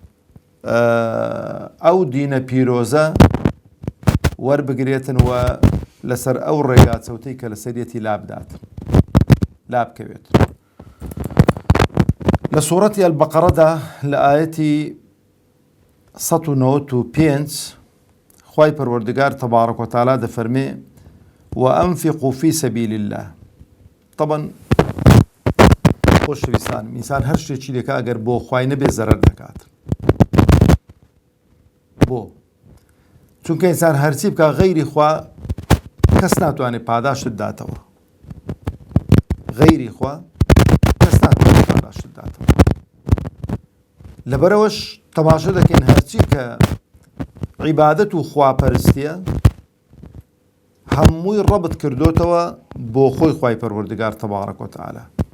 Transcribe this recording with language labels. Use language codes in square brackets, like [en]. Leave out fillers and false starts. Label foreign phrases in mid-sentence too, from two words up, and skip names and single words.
[ckb] ئەو دینە پیرۆزە وەربگرێتن و لەسەر ئەو ڕێگا چەوتەی کە لەسەرەتی لابداتن لابکەوێت لە سوورەتی ئەلبەقەرەدا لە ئاەتی 195 خوای پەروەردگار [ar] تەبارەک وتەعالە [ckb] دەفەرمێ [ar] وأنفقوا في سبيل الله [ckb] طبعا خۆشەویستان ئینسان هەر شتێکی دەکات ئەگەر بۆ خوای نەبێ زەرەر دەکات بۆ چونکە ئینسان هەرچی بکە غەیری خوا کەس ناتوانێت پاداشت داتەوە غەیری خوا کەس ناتوانێت پاداشت داتەوە لەبەرەوەش تەماشا دەکەین هەرچی کە عیبادەت و خواپەرستیە هەمووی ڕەبت کردوتەوە بۆ خۆی خوای پەروەردگار [ar] تەبارەک وتەعالە